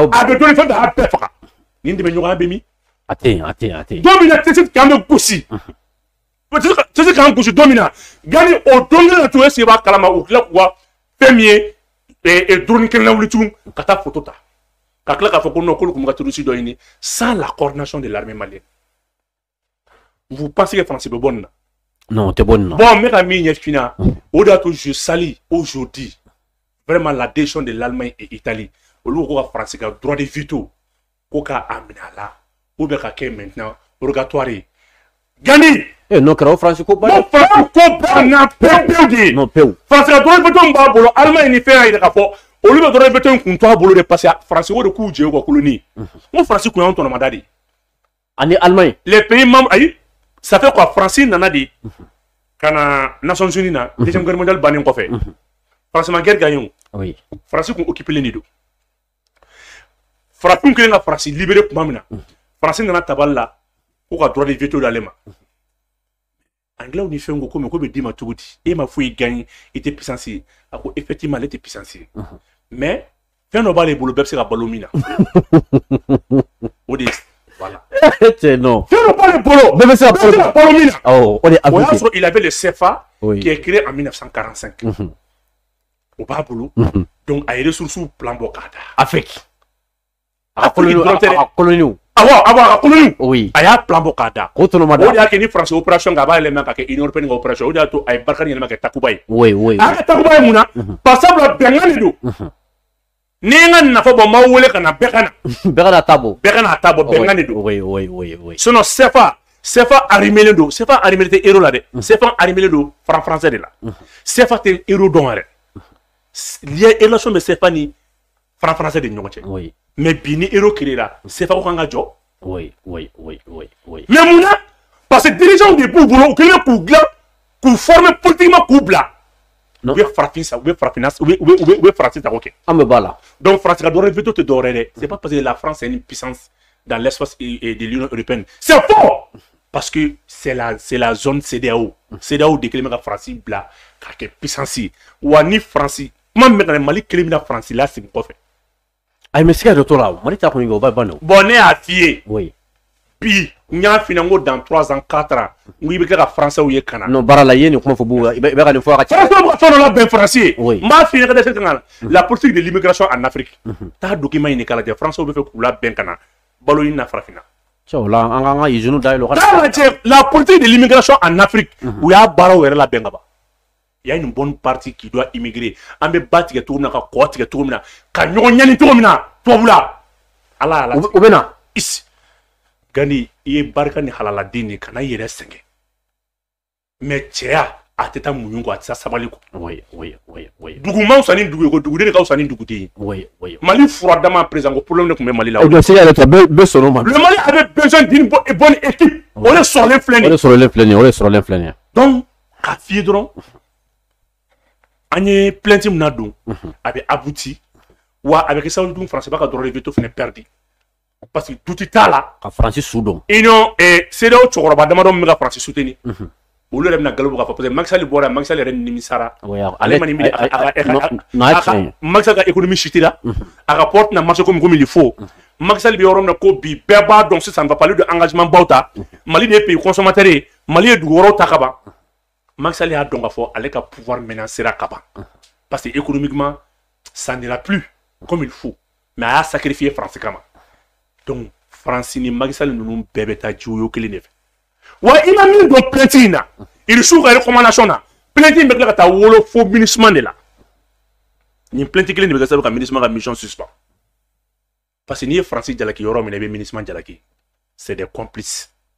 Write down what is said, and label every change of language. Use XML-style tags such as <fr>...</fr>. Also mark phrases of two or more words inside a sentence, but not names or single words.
<bm>bɛ dɔnni fɛn fɛn a bɛɛ faga nin dɛmɛ ɲɔgɔnya bɛ min a tɛ yen don min na tɛsi k'an bɛ gosi tɛsi k'an gosi don min na gani o don kelen na tun e sigi b'a kalama u tila k'u ka fɛn min ye drone kelen na wuli tugun ka taa photo ta ka tila k'a fɔ ko non k'olu tun bɛ ka terroriste dɔ ɲini</bm> <fr>sans la coordination de l'armée malienne vous pensez que</fr> <bm>France bɛ bɔ nin na non o tɛ bɔ nin na bon n bɛ ka min ɲɛf'i ɲɛna o de y'a to</bm> <fr>je salue aujourd'hui vraiment la décision de l'Allemagne et l'Italie</fr> <bm>olu ko ka France ka</bm> <fr>droit de veto</fr> <bm>ko k'a minɛ a la</bm> <fr>ou bien</fr> <bm>ka kɛ</bm> <fr>maintenant rogatoire</fr> <bm>ye gani n'o kɛra o France ko ba non France ko banna pewu de non pewu France ka</bm> <fr>droit de veto</fr> <bm>min b'a bolo Allemagne ni fɛn y'a yira k'a fɔ olu bɛ</bm> <fr>droit de veto</fr> <bm>in kun to a bolo de</bm> <fr>parce que</fr> <bm>France ko de k'u jɛ u ka colonie n ko France kun y'anw tɔnɔmada de ani Allemagne</bm> <fr>les pays membres</fr> <bm>ayi</bm> <fr>ça fait quoi</fr> <bm>France nana de ka na Nations Unies na</bm> <fr>deuxième guerre mondiale</fr> <bm>bannen kɔfɛ France ma</bm> <fr>guerre gagné oui</fr> <bm>France kun occupé len de don farafin kelen ka France libéré tuma min na France nana tabali la ko ka</bm> <fr>droit de veto</fr> <bm>d'ale ma anglais ni fɛn ko mais ko bɛ d'i ma cogo di e ma foyi gagné i tɛ puissance ye a ko effectivement ale tɛ puissance ye mais fɛn dɔ b'ale bolo bɛɛ bɛ se ka balo min na o de voilà</bm> <fr>non</fr> <bm>fɛn dɔ b'ale bolo bɛɛ bɛ se ka balo min na o de o y'a sɔrɔ</bm> <fr>il avait le CFA qui est créé en 1945</fr> <bm>o b'a bolo donc a ye</bm> <fr>ressources plan</fr> <bm>bɔ k'a da Afrique a colonie a colonie.</bm> <fr>Oui.</fr> <bm>A y'a plan bɔ k'a da. O tɔnɔ ma da. O de y'a kɛ ni France opération k'a b'a yɛlɛma ka kɛ Union européenne ka opération. O de y'a to a ye Barkhane yɛlɛma kɛ Takuba ye.</bm> <fr>Oui, oui.</fr> <bm>A ka Takuba ye mun na?</bm> <fr>Parce que</fr> <bm>bɛnkan de don. Ni n ka nafa bɔ n b'aw wele ka na bɛɛ ka na. Bɛɛ ka na ta bɔ. Bɛɛ ka na ta bɔ bɛnkan de don.</bm> <fr>Oui, oui, oui, oui.</fr> <bm>Sinon CFA arrimé don. CFA arrimé tɛ euro la dɛ. CFA arrimé don franc français de la. CFA tɛ euro dɔn yɛrɛ. Lié relation bɛ CFA ni franc français de ɲɔgɔn cɛ.</bm> <fr>Oui.</fr> <bm>Mais bi ni euro créé la, CFA ko kan ka jɔ.</bm> <fr>Oui, oui, oui, oui, oui.</fr> <bm>Mais mun na?</bm> <fr>Parce que</fr> <bm>dirigeants de b'u bolo, u kɛlen k'u dilan, k'u</bm> <fr>former politiquement</fr> <bm>k'u bila.</bm> <fr>Non.</fr> <bm>U bɛ farafin sa, u bɛ Faransi ta k'o kɛ. An bɛ b'a la. Donc France ka dɔrɔn veto tɛ dɔwɛrɛ dɛ.</bm> <fr>C'est pas parce que la France est une puissance dans l'espace de l'Union européenne. C'est faux. Parce que c'est la zone CEDEAO.</fr> <bm>CEDEAO de kelen bɛ ka Faransi bila k'a kɛ puissance ye. Wa ni Faransi, ma mɛn Mali kelen bɛna Faransi lasegin kɔfɛ. Ayi mais siga dɔ t'o la o. Mali ta kɔni o b'a ban o. Bon ne y'a f'i ye.</bm> <fr>Oui.</fr> <bm>Bi n y'a f'i ɲɛna n ko</bm> <fr>dans 3 ans 4 ans</fr> <bm>n ko i bɛ tila ka Français ye ka na. Non baara la i ye nin kuma fɔ bu i bɛ ka nin fɔ a ka ca. Français bɛ ka fɛn dɔ labɛn Faransi ye.</bm> <fr>Oui.</fr> <bm>N b'a f'i ɲɛna ka dɛsɛ kan na</bm> <fr>la politique de l'immigration en Afrique.</fr> <bm>Taa document ɲini k'a lajɛ Français bɛ fɛ k'u labɛn ka na balo ɲini na farafinna. Cɛw la an ka usine dayɛlɛ o ka. Taa lajɛ</bm> <fr>la politique de l'immigration en Afrique</fr> <bm>u y'a baaraw yɛrɛ labɛn ka ban.</bm> <fr>Il y a une bonne partie qui doit immigrer.</fr> <bm>An bɛ ba tigɛ cogo min na ka kɔ tigɛ cogo min na ka ɲɔgɔn ɲani cogo min na tubabu la. Ala o bɛ na. Gani i ye barika ni halaladen de kana i yɛrɛ sɛgɛn. Mais cɛya a tɛ taa muɲu kɔ a tɛ taa sabali kɔ.</bm> <fr>Oui, oui, oui, oui.</fr> <bm>Dugu ma fisa ni dugu ye ko duguden de ka fisa ni duguden ye.</bm> <fr>Oui, oui.</fr> <bm>Mali fura dama président ko problème de tun bɛ Mali la. O don siga yɛrɛ tɔ bɛɛ sɔrɔ ma.</bm> <fr>Le Mali avait besoin d'une bonne équipe.</fr> <bm>O de sɔrɔlen filɛ nin ye. O de sɔrɔlen filɛ nin ye, o de sɔrɔlen filɛ nin ye. Donc k'a f'i ye dɔrɔn an ye plainte min na don a bɛ abouti wa a bɛ kɛ sababu dun Faransi b'a ka</bm> <fr>droit de veto</fr> <bm>fɛnɛ perdu.</bm> <fr>Parce que tout</fr> <bm>t'a la. Ka Faransi su dɔn. Union CEDEAO cɛkɔrɔba damadɔ min bɛ ka Faransi soutenir. Olu yɛrɛ bɛna galon bɔ k'a fɔ</bm> <fr>parce que</fr> <bm>Macky Sall bɔra Macky Sall yɛrɛ nimisara. Ale ma ni Macky Sall ka</bm> <fr>économie chutera.</fr> <bm>A ka porte na</bm> <fr>marché comme il faut.</fr> <bm>Macky Sall bɛ yɔrɔ min na ko bi bɛɛ b'a dɔn sisan</bm> <fr>va parler de engagement</fr> <bm>baw ta. Mali de ye</bm> <fr>pays consommateur</fr> <bm>ye. Mali ye dugu wɛrɛw ta ka ban. Macky Sall y'a dɔn k'a fɔ ale ka</bm> <fr>pouvoir menacera</fr> <bm>ka ban.</bm> <fr>Parce que économiquement ça n'ira plus comme il faut.</fr> <bm>Mais a y'a sacrifié France kama. Donc France ni Macky Sall ninnu bɛɛ bɛ taa jiwoyo kelen de fɛ. Wa i ma min don plainte in na il su ka recommandation na plainte in bɛ tila ka taa wolo fo MINUSMA de la. Nin plainte kelen de bɛ kɛ sababu ka MINUSMA ka</bm> <fr>mission suspend.</fr> <bm>Parce que n'i ye Faransi jalaki yɔrɔ min na i bɛ MINUSMA jalaki</bm> <fr>c'est des complices.</fr>